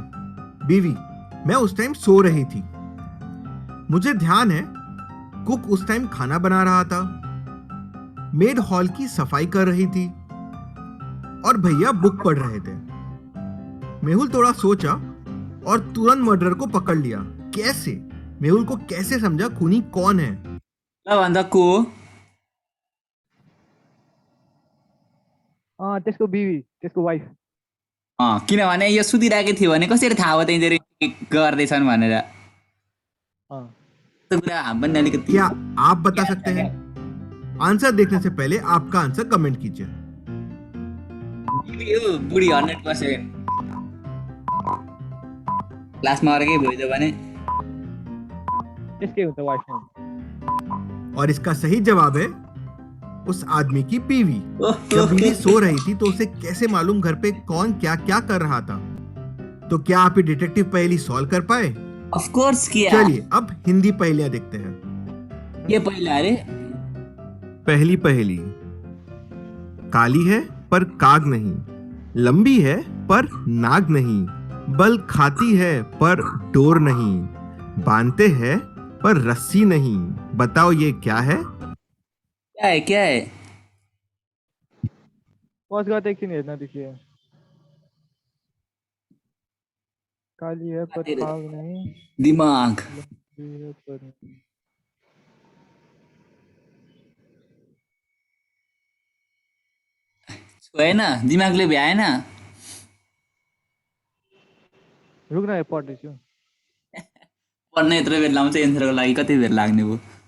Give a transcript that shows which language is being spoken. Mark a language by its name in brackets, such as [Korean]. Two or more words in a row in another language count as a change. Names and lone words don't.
[Hindi] बीवी: मैं उस टाइम सो रही थी। मुझे ध्यान है कुक उस टाइम खाना बना रहा था, मेड हॉल की सफाई कर रही थी और भैया बुक पढ़ रहे थे। मेहुल थोड़ा सोचा और तुरंत मर्डरर को पकड़ लिया। कैसे? मेहुल को कैसे समझा खूनी कौन है? [Nepali] भन्दा को? त्यसको बिबी, त्यसको वाइफ। किनभने यो सुतिरहेको थियो भने कसरी थाहा भयो तिनीहरू गर्दैछन् भनेर? त्यो कुरा हामी पनि अलिकति। [Hindi] क्या आप बता सकते हैं? आंसर देखने से पहले आपका आंसर कमेंट कीजिए। [Nepali] बुढी 100%। क्लासमा अर्कै भइदियो भने त्यसकै हुन्छ वाइफ। [Hindi] और इसका सही जवाब है उस आदमी की बीवी। जब बीवी सो रही थी तो उसे कैसे मालूम घर पे कौन क्या क्या कर रहा था? तो क्या आप ये डिटेक्टिव पहेली सॉल्व कर पाए? [English] of course [Hindi] किया। चलिए अब हिंदी पहेलियां देखते हैं। ये पहला अरे पहली पहेली: काली है पर काग नहीं, लंबी है पर नाग नहीं, बल खाती है पर डोर नहीं, बांधते हैं पर रस्सी नहीं। बताओ ये क्या है? क्या है क्या है? [Nepali] पज गर्दा एकछिन हेर्न देखियो। [Hindi] काली है पर काग नहीं, [Nepali] दिमाग। [Hindi] लंबी है पर [Nepali] होइन, दिमागले भ्याएन। रुक न पढ्दैछु। पढ्न यत्रो बेर लाउँछ, एन्सरको लागि कति बेर लाग्ने भयो?